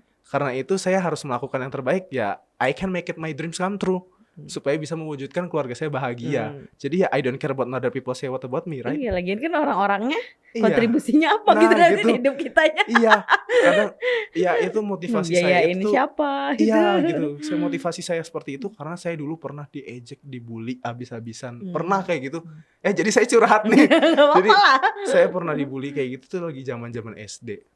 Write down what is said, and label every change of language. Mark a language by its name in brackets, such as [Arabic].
[Indonesian] Karena itu saya harus melakukan yang terbaik, ya [English] I can make it my dreams come true. [Indonesian] Supaya bisa mewujudkan keluarga saya bahagia. Jadi ya [English] I don't care about other people say what about me, right? [Indonesian] Iya, lagian kan orang-orangnya kontribusinya apa gitu nanti di hidup kitanya. Iya, kadang ya itu motivasi saya ini itu. siapa gitu. Iya gitu. Motivasi saya seperti itu karena saya dulu pernah diejek, dibully abis-abisan. Pernah kayak gitu. Jadi saya curhat nih. Jadi saya pernah dibully kayak gitu tuh lagi zaman-zaman SD.